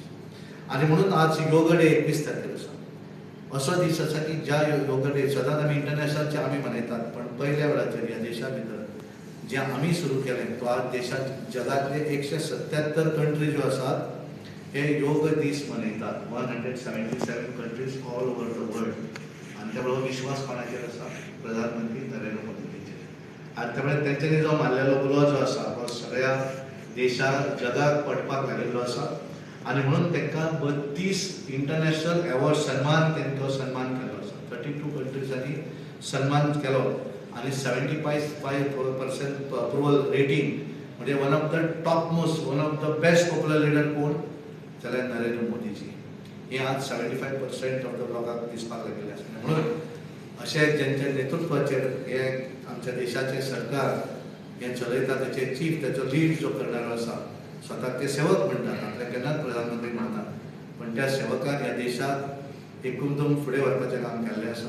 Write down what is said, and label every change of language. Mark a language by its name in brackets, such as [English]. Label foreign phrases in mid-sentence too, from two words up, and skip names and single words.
[Konkani] आनी म्हणून आज योग डे 21 तारखेर आसा. असो दीस आसा की ज्या योग डे सदांच आमी इंटरनॅशनलचे आमी मनयतात पण पयल्या वेळाचेर ह्या देशा भितर जें आमी सुरू केलें तो आज देशांत जगांतले 177 कंट्री ज्यो आसात हे योग दीस मनयतात. [English] 177 countries all over the world. [Konkani] आनी त्यामुळे विश्वास कोणाचेर आसा प्रधानमंत्री नरेंद्र मोदीचेर. आनी त्यामुळे तेंच्यांनी जो मारलेलो बुलो जो आसा हो सगळ्या देशाक जगाक पडपाक लागिल्लो आसा. आनी म्हणून तांकां 32 [English] international award [Konkani] सन्मान तेंचो सन्मान केल्लो आसा. 32 कंट्रीजांनी सन्मान केलो आनी 75% [English] approval rating [Konkani] म्हणजे [English] one of the top most one of the best popular leader [Konkani] कोण जाल्यार नरेंद्र मोदीजी. हे आज 75% [English] of the [Konkani] लोकांक दिसपाक लागिल्लें आसा. म्हणून अशें जेंच्या नेतृत्वाचेर हे आमच्या देशाचें सरकार हें चलयता तेचे चीफ तेचो लीड जो करणारो आसा स्वताक ते सेवक म्हणटात आपल्याक केन्नाच प्रधानमंत्री म्हणटात पण त्या सेवकान ह्या देशाक एकदम फुडें व्हरपाचें काम केल्लें आसा.